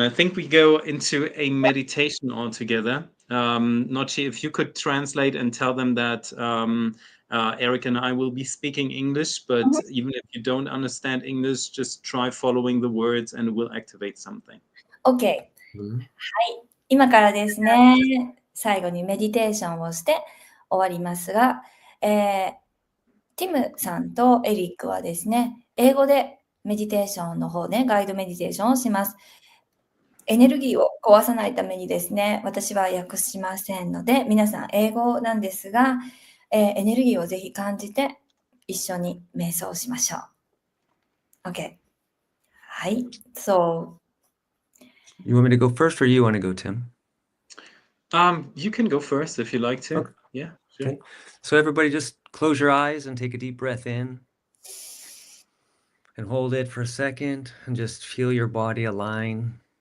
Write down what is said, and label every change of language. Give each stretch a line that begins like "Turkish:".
English: I think we go into a meditation altogether. Nocci, if you could translate and tell them that Eric and I will be speaking English, but even if you don't understand English, just try following the words and it will activate something.
Japanese: OK。 はい。今からですね、最後にメディテーションをして終わりますが、ティムさんとエリックはですね、英語でメディテーションの方でガイドメディテーションをします。エネルギーを壊さないためにですね、私は訳しませんので、皆さん英語なんですが、エネルギーをぜひ感じて一緒に瞑想しましょう。 OK。 はい。So,
English: you want me to go first or you want to go, Tim? You can go first if you like to. Okay. Yeah, sure. Okay. So everybody just close your eyes and take a deep breath in and hold it for a second and just feel your body align.